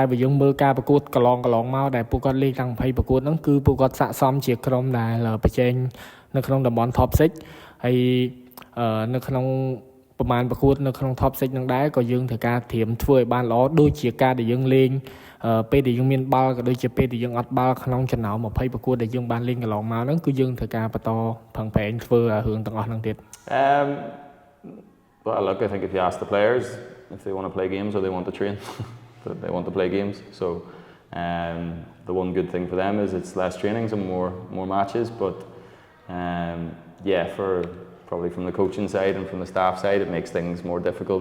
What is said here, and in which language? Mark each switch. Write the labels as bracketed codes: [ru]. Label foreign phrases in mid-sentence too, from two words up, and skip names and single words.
[km] បើយើងមើលការប្រកួតកន្លងមកដែលពួកគាត់លេខទាំង20ប្រកួតហ្នឹងគឺពួកគាត់ស័ក្តិសមជាក្រុមដែលប្រជែងនៅក្នុងតំបន់ top 6 ហើយនៅក្នុងប្រមាណប្រកួតនៅក្នុង top 6 ហ្នឹងដែរក៏យើងត្រូវការត្រៀមធ្វើឲ្យបានល្អដូចជាការដែលយើងលេងពេលដែលយើងមានបាល់ក៏ដូចជាពេលដែលយើងអត់បាល់ក្នុងចំណោម20ប្រកួតដែលយើងបានលេងកន្លងមកហ្នឹងគឺយើងត្រូវការបន្តប្រឹងប្រែងធ្វើរឿងទាំងអស់ហ្នឹងទៀត [en] Well, look, I think if you ask the players if they want to play games or they want to train, they want to play games. So the one good thing for them is it's less trainings and more matches. But yeah, for probably from the coaching side and from the staff side, it makes things more difficult.